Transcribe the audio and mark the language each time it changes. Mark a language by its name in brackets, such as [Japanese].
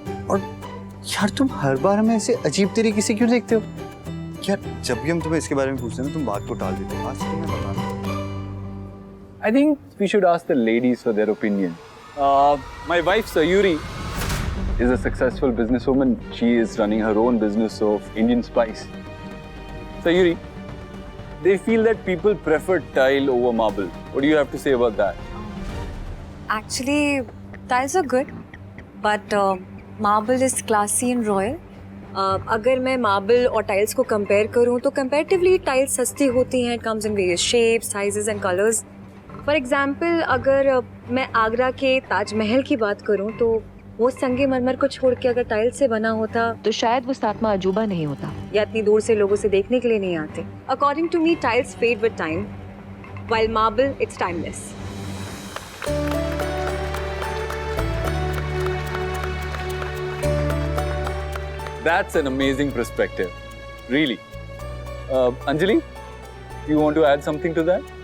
[Hindi] और यार तुम हर बार हमें ऐसे अजीब तरीके से क्यों देखते हो? यार जब भी हम तुम्हें इसके बारे में पूछते हैं ना, तुम बात को टाल देते हो। आज तुम्हें बताना। [English] I think we should ask the ladies for their opinion. My wife Sayuri is a successful businesswoman. She is running her own business of Indian spice. Sayuri, they feel that people prefer tile over marble. What do you have to say about that? Actually, tiles are good, but marble is classy and royal. [Hindi] अगर मैं marble और tiles को compare करूँ तो comparatively tiles सस्ती होती हैं. [English] It comes in various shapes, sizes and colours. [Hindi] For example अगर मैं आगरा के ताजमहल की बात करूँ तो वो संगमरमर को छोड़ के अगर टाइल्स से बना होता तो शायद वो सातवां अजूबा नहीं होता, या इतनी दूर से लोग उसे देखने के लिए नहीं आते. [English] According to me tiles fade with time. while marble, it's timeless. That's an amazing perspective, really. Anjali, you want to add something to that?